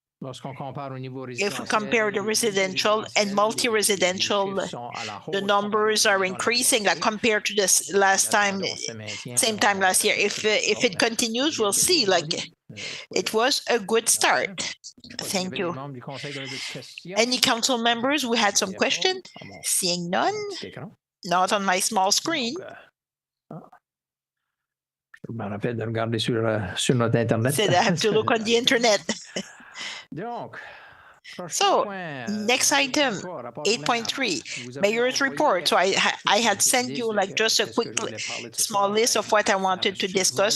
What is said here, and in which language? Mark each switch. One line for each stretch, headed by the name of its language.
English: If we compare the residential and multi-residential, the numbers are increasing like compared to this same time last year. If it continues, we'll see like it was a good start. Thank you. Any council members? We had some questions. Seeing none, not on my small screen.
French: Je me rappelle de regarder sur notre Internet.
English: Said I have to look on the internet.
French: Donc,
English: so next item, 8.3, mayor's report. So I had sent you like just a quick small list of what I wanted to discuss.